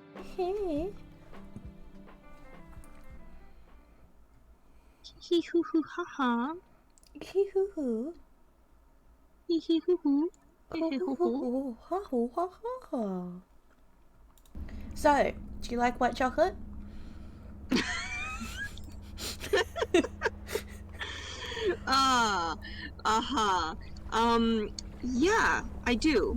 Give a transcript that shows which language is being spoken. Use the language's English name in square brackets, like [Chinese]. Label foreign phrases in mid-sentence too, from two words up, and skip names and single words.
[English] Hee hoo hoo ha ha. Hee hoo hoo. Hee hee hoo hoo. So, do you like white chocolate? Yeah, I do.